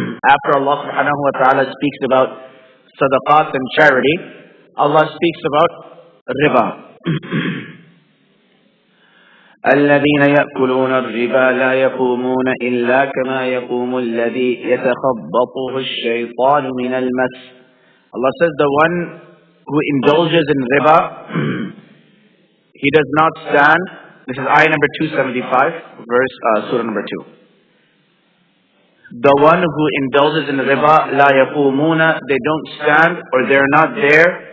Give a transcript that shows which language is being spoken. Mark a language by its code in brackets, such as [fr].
[en] After Allah subhanahu wa ta'ala speaks about sadaqat and charity, Allah speaks about riba. [ar] الذين يأكلون الربا لا يقومون إلا كما يقوم الذي يتخبطه الشيطان من المس. [en] Allah says the one who indulges in riba, he does not stand. This is ayah number 275, surah number 2. The one who indulges in riba, [ar] لا يقومون, [en] they don't stand or they're not there.